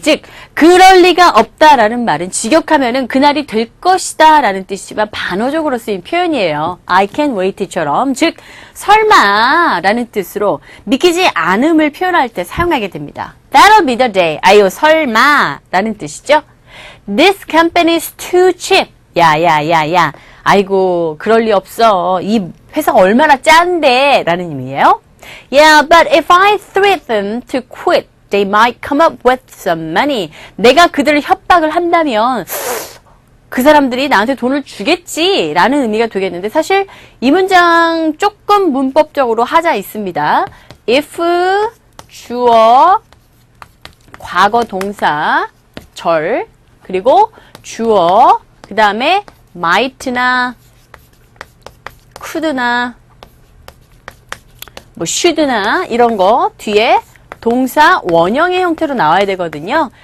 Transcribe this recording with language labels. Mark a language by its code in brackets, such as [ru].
[ko] 즉 그럴 리가 없다라는 말은 직역하면은 그날이 될 것이다 라는 뜻이지만 반어적으로 쓰인 표현이에요. [en] I can't wait [ko] 처럼 즉 설마 라는 뜻으로 믿기지 않음을 표현할 때 사용하게 됩니다. [en] That'll be the day. [ko] 아유 설마 라는 뜻이죠. [en] This company is too cheap. [ko] 야. 아이고 그럴 리 없어. 이 회사가 얼마나 짠데 라는 의미예요. [en] Yeah, but if I threaten to quit, they might come up with some money. [ko] 내가 그들을 협박을 한다면 그 사람들이 나한테 돈을 주겠지 라는 의미가 되겠는데 사실 이 문장 조금 문법적으로 하자 있습니다. if 주어 과거 동사 절 그리고 주어 그 다음에 might나 could나 뭐 should나 이런 거 뒤에 동사 원형의 형태로 나와야 되거든요.